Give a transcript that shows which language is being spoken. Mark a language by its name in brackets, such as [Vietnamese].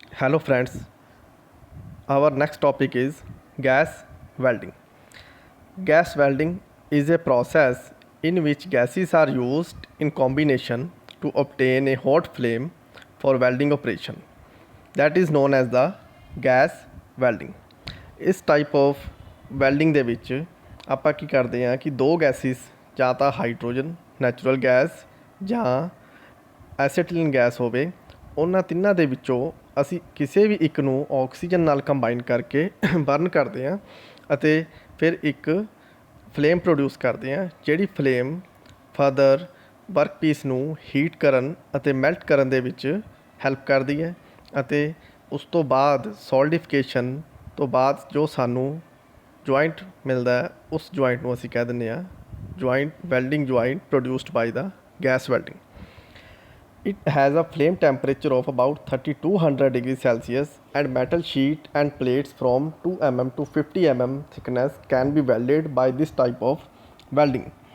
[English] Hello friends, our next topic is gas welding. Gas welding is a process in which gases are used in combination to obtain a hot flame for welding operation. That is known as the gas welding. [Punjabi] ਇਸ type of welding ਦੇ ਵਿੱਚ ਆਪਾਂ ਕੀ ਕਰਦੇ ਹਾਂ ਕਿ ਦੋ gases ਜਾਂ ਤਾਂ ਹਾਈਡਰੋਜਨ ਨੈਚੁਰਲ ਗੈਸ ਜਾਂ ਐਸੀਟਿਲੀਨ ਗੈਸ ਹੋਵੇ, ਉਹਨਾਂ ਤਿੰਨਾਂ ਦੇ ਵਿੱਚੋਂ ਅਸੀਂ ਕਿਸੇ ਵੀ ਇੱਕ ਨੂੰ ਆਕਸੀਜਨ ਨਾਲ ਕੰਬਾਈਨ ਕਰਕੇ ਬਰਨ ਕਰਦੇ ਹਾਂ ਅਤੇ ਫਿਰ ਇੱਕ ਫਲੇਮ ਪ੍ਰੋਡਿਊਸ ਕਰਦੇ ਹਾਂ, ਜਿਹੜੀ ਫਲੇਮ ਫਰਦਰ ਵਰਕ ਪੀਸ ਨੂੰ ਹੀਟ ਕਰਨ ਅਤੇ ਮੈਲਟ ਕਰਨ ਦੇ ਵਿੱਚ ਹੈਲਪ ਕਰਦੀ ਹੈ। ਅਤੇ ਉਸ ਤੋਂ ਬਾਅਦ ਸੋਲਡੀਫਿਕੇਸ਼ਨ ਤੋਂ ਬਾਅਦ ਜੋ ਸਾਨੂੰ ਜੁਆਇੰਟ ਮਿਲਦਾ ਹੈ, ਉਸ ਜੁਆਇੰਟ ਨੂੰ ਅਸੀਂ ਕਹਿ ਦਿੰਦੇ ਹਾਂ joint welding [English] Joint produced by the gas welding. It has a flame temperature of about 3200 degrees Celsius and metal sheet and plates from 2 mm to 50 mm thickness can be welded by this type of welding।